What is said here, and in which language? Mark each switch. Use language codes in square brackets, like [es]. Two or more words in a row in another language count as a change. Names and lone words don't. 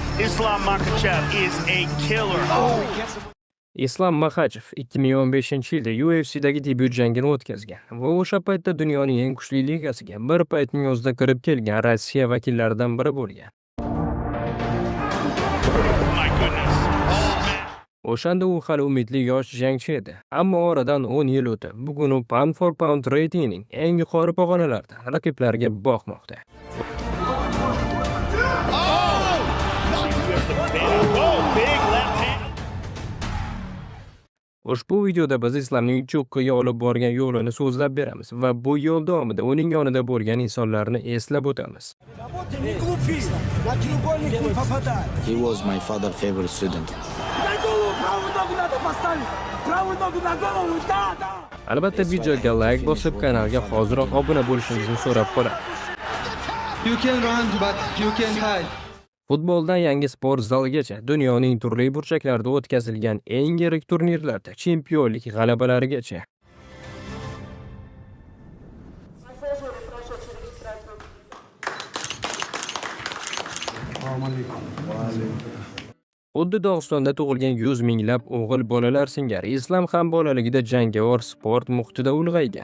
[en] Islam Makhachev is a killer. [uz] Islam Makhachev 2015-yilda UFC'dagi debyut jangini o'tkazgan va o'sha paytda dunyoning eng kuchli ligasiga bir paytning o'zida kirib kelgan Rossiya vakillaridan biri bo'lgan. [en] My goodness. [uz] O'shanda u hali umidli yosh jangchi edi. Ammo oradan 10 yil o'tib, bugun u [en] pound for pound [uz] reytingning eng yuqori pog'onalarida raqiblariga boqmoqda. [en] Big left hand. [uz] Ushbu videoda biz Islomning cho'qqiga olib borgan yo'lini so'zlab beramiz va bu yo'l davomida uning yonida bo'lgan insonlarni eslab o'tamiz. [en] He was my father's favorite student. [uz] Albatta videoga like bosib, kanalga hoziroq obuna bo'lishingizni so'rab qolamiz. [en] You can run, but you can hide. [uz] Futboldan yangi sport zaligacha dunyoning turli burchaklarida o'tkazilgan eng yirik turnirlarda chempionlik g'alabalarigacha. Xuddi Dog'istonda tug'ilgan 100 minglab o'g'il bolalar singari Islom ham bolaligida jangovar sport muhitida ulg'aygan.